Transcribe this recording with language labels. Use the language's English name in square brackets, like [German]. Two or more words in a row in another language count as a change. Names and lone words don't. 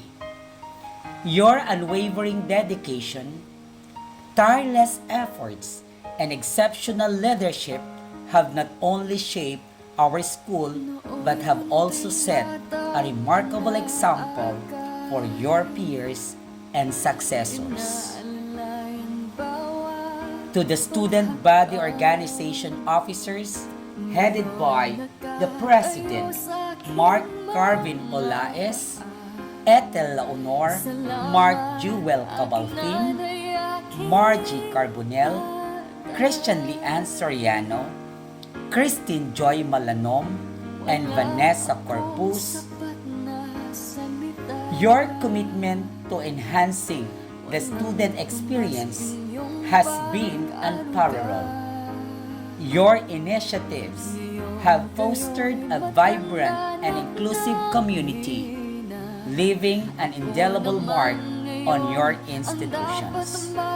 [English] Your unwavering dedication, tireless efforts, and exceptional leadership have not only shaped our school but have also set a remarkable example for your peers and successors. To the student body organization officers headed by the President Mark Carvin Olaes, Ethel Laonor, Mark Jewel Cabalfin, Margie Carbonell, Christian Lian Soriano, Christine Joy Malanom, and Vanessa Corpus, your commitment to enhancing the student experience has been unparalleled. Your initiatives have fostered a vibrant and inclusive community, leaving an indelible mark on your institutions.